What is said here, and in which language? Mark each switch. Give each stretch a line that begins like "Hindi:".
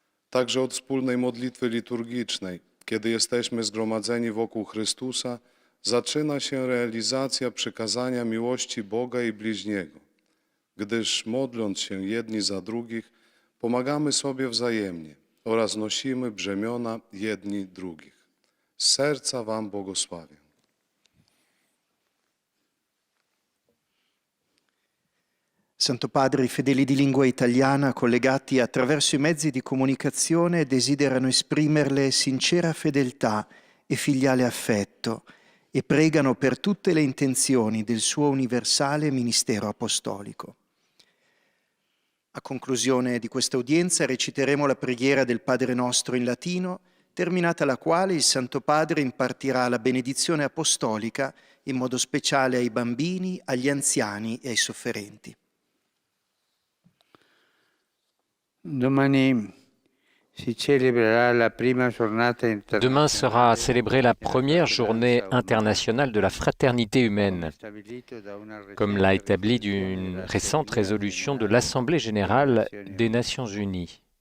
Polish: Także od wspólnej modlitwy liturgicznej, kiedy jesteśmy zgromadzeni wokół Chrystusa, zaczyna się realizacja przykazania miłości Boga i bliźniego, gdyż modląc się jedni za drugich, pomagamy sobie wzajemnie oraz nosimy brzemiona jedni drugich. Z serca Wam błogosławię.
Italian: Santo Padre, i fedeli di lingua italiana collegati attraverso i mezzi di comunicazione desiderano esprimerle sincera fedeltà e filiale affetto e pregano per tutte le intenzioni del suo universale ministero apostolico. A conclusione di questa udienza reciteremo la preghiera del Padre Nostro in latino, terminata la quale il Santo Padre impartirà la benedizione apostolica in modo speciale ai bambini, agli anziani e ai sofferenti. Domani si celebrerà la prima giornata internazionale.
French: Demain sera célébrée la première journée internationale de la fraternité humaine, comme l'a établi d'une récente résolution de l'Assemblée générale des Nations unies.